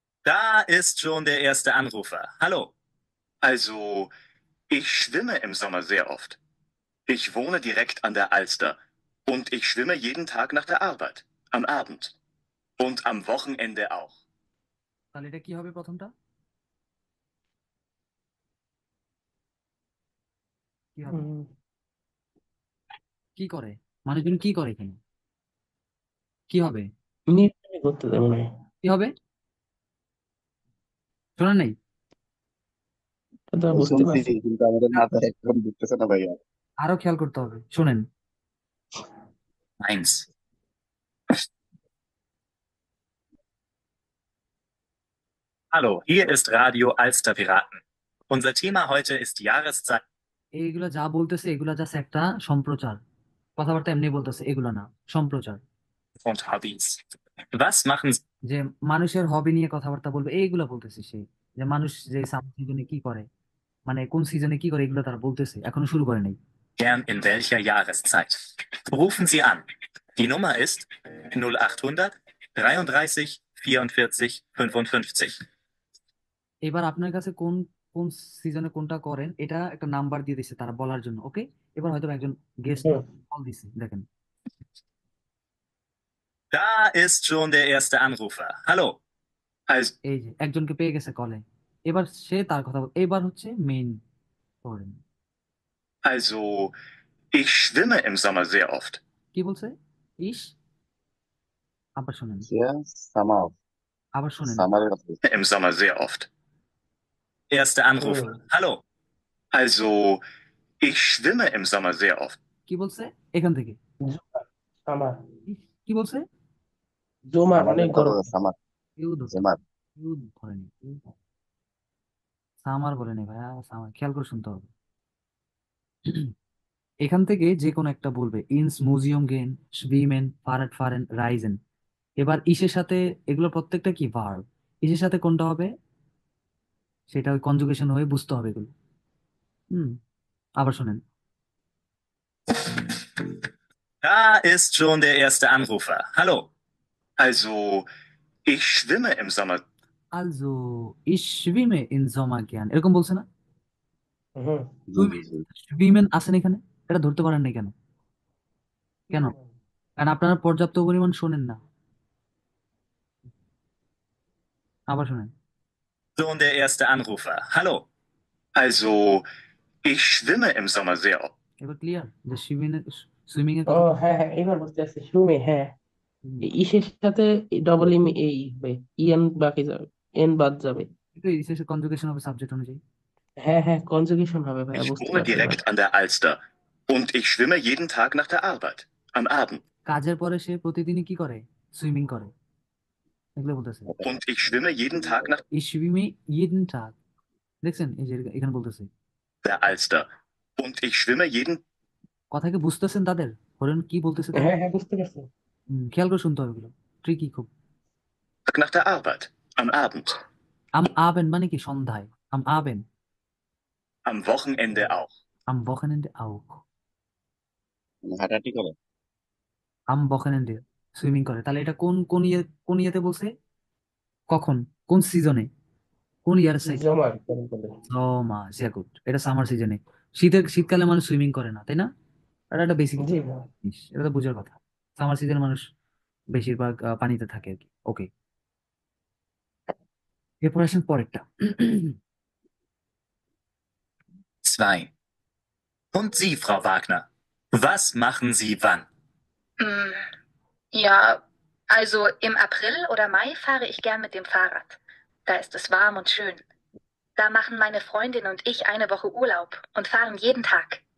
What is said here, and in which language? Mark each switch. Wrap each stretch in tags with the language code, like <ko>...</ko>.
<de>Da ist schon der erste Anrufer. Hallo. Also, ich schwimme im Sommer sehr oft. Ich wohne direkt an der Alster und ich schwimme jeden Tag nach der Arbeit, am Abend und am Wochenende auch.</de> <bn>তাহলে এটা কি হবে প্রথমটা কি হবে কি করে মানুষজন কি করে এখানে কি হবে নির্মাণই করতে দেয় মনে হয়। কি হবে শোনা নেই এটা তো বুঝতে শুনছি পারছি। কিন্তু আমাদের মাথায় এখন ঢুকতেছে না ভাইয়া। আরো খেয়াল করতে হবে শোনেন 1.</bn> <de>Hallo, hier ist Radio Alster Piraten. Unser Thema heute ist Jahreszeit</de> <bn>এইগুলা যা বলতেছে এগুলা জাস্ট একটা সম্প্রচার কথাবার্তা এমনি বলতেছে এগুলা না সম্প্রচার</bn> <de>und Hobbys. Was machen Sie</de> <bn>যে মানুষের হবি নিয়ে কথাবার্তা বলবে এইগুলা বলতেছে সে যে মানুষ যে সামার সিজনে কি করে মানে কোন সিজনে কি করে এগুলো তারা বলতেছে এখনো শুরু করে নাই</bn> <de>gern in welcher Jahreszeit? Rufen Sie an. Die Nummer ist 0800 33 44 55.</de> <bn>এবার আপনার কাছে কোন কোন সিজনে কোনটা করেন এটা একটা নাম্বার দিয়ে দিছে তারা বলার জন্য ওকে এবার হয়তো একজন গেস্ট হুম। কল দিছে দেখেন</bn> <de>Da ist schon der erste Anrufer. Hallo. Also,</de> <bn>এই যে একজনকে পেয়ে গেছে কলে এবার সে তার কথা এবার হচ্ছে মেইন করেন</bn> <de>Also, ich schwimme im Sommer sehr oft.</de> <bn>কি বলছে ইস আবার শোনেন সামার আবার শোনেন সামারের কথা বলছি।</bn> <de>Im Sommer sehr oft. erster Anrufer. Hallo. Also, ich schwimme im Sommer sehr oft.</de> <bn>কি বলছে এখান থেকে আমার ইস, কি বলছে জমা অনেক সামারের কথা গরম। বলছি, সামার কেউ ধরতে সামার কেউ ধরেনি সামার বলেনি ভাইয়া সামার খেয়াল করে শুনতে হবে এখান থেকে যে কোনো একটা বলবে ইনস মিউজিয়াম গেন schwimmen ফারেন ফারেন রাইজেন এবার ইসের সাথে এগুলো প্রত্যেকটা কি ভার্ব ইসের সাথে কোনটা হবে সেটা ওই কনজুগেশন হয়ে বুঝতে হবে এগুলো আবার শোনেন</bn> <de>Da ist schon der erste Anrufer. Hallo. Also, ich schwimme im Sommer. also ich schwimme in Sommer gern</de> <bn>এরকম বলছে না হুম। schwimmen আছেন এখানে এটা ধরতে পারেন না কেন কেন কারণ আপনারা পর্যাপ্ত পরিমাণ শোনেন না আবার শোনেন</bn> <de>Schon der erste Anrufer. Hallo. Also, ich schwimme im Sommer sehr oft.</de> <bn>এবার ক্লিয়ার যে সুইমিং এর ও কথা হ্যাঁ হ্যাঁ এবার বুঝতে পারছি সুমি হ্যাঁ হুম, এই ইসের সাথে ডবল ইম এই হবে ইএন বাকি যাবে এন বাদ যাবে। কিন্তু শেষে কনজুগেশন হবে সাবজেক্ট অনুযায়ী হ্যাঁ হ্যাঁ কনজুগেশন হবে ভাইয়া</bn> <de>Ich</de> <bn>বুঝতে</bn> <de>wohne</de> <bn>পারছি এবার।</bn> <de>direkt an der Alster und ich schwimme jeden Tag nach der Arbeit, am Abend</de> <bn>কাজের পরে সে প্রতিদিনই কি করে সুইমিং করে এগুলো বলতেছে</bn> <de>und ich schwimme jeden Tag nach ich schwimme jeden Tag</de> <bn>দেখছেন এই যে এখানে বলতেছে</bn> <de>der Alster und ich schwimme jeden</de> <bn>কথা কি বুঝতেছেন তাদের ধরেন কি বলতেছে তারা হ্যাঁ হ্যাঁ বুঝতে পারছি। খেয়াল করে শুনতে হবে এগুলো ট্রিকি খুব</bn> <de>Tag nach der Arbeit, am Abend, am Abend</de> <bn>মানে কি সন্ধ্যায়</bn> <de>am Abend am Wochenende auch. am Wochenende auch</de> <bn>হাঁটাহাঁটি করে</bn> <de>am Wochenende</de> <bn>সুইমিং করে তাহলে এটা কোন কোন ইয়েতে বলছে কখন কোন সিজনে কোন ইয়ার সাইড জমা কেমন করে? ও মা</bn> <de>sehr gut</de> <bn>এটা সামার সিজনে শীতকালে মানুষ সুইমিং করে না তাই না এটা একটা বেসিক জি ভাই। জিনিস এটা তো বোঝার কথা সামার সিজনে মানুষ বেশিরভাগ পানিতে থাকে আর কি ওকে এরপর আসেন পরেরটা 2. Und Sie, Frau Wagner, was machen Sie wann? Ja, also im April oder Mai fahre ich gern mit dem Fahrrad. Da ist es warm und schön. Da machen meine Freundin und ich eine Woche Urlaub und fahren jeden Tag.</bn>